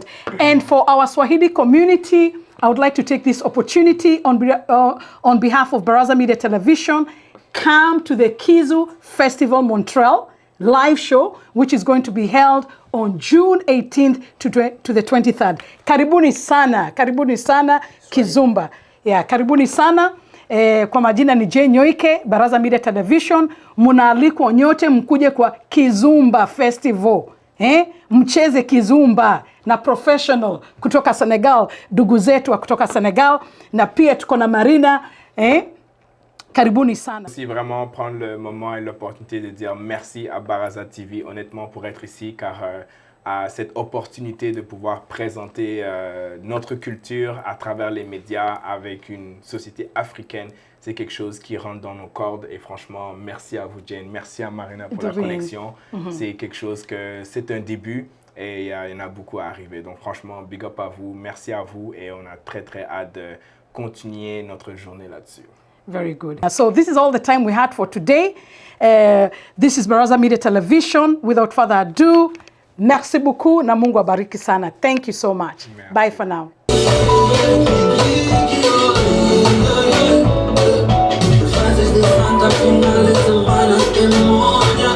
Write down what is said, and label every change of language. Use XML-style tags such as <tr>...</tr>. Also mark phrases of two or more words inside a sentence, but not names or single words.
<en>And for our Swahili community, I would like to take this opportunity on behalf of Baraza Media Television, come to the Kizo Festival Montreal live show, which is going to be held on June 18th to the 23rd.</en> <sw>Karibuni sana Kizomba. Yeah, karibuni sana. Kwa majina ni Jane Nyoike, Baraza Media Television. Munaalikwa nyote mkuje kwa Kizomba Festival. Mcheze Kizomba na professional kutoka Senegal, ndugu zetu wa kutoka Senegal, na pia tuko na Marina. Karibuni sana.</sw> <fr>Si vraiment prendre le moment et l'opportunité de dire merci à Baraza TV, honnêtement, pour être ici, car à cette opportunité de pouvoir présenter notre culture à travers les médias avec une société africaine, c'est quelque chose qui rentre dans nos cordes. Et franchement, merci à vous, Jane. Merci à Marina pour la connexion. C'est quelque chose que c'est un début et il y en a beaucoup à arriver. Donc franchement,</fr> <en>big up</en> <fr>à vous, merci à vous, et on a très très hâte de continuer notre journée là-dessus.</fr> <en>Very good. So this is all the time we had for today. This is Baraza Media Television. Without further ado,</en> <fr>merci beaucoup</fr> <sw>na Mungu abariki sana.</sw> <en>Thank you so much. Merci. Bye for now.</en>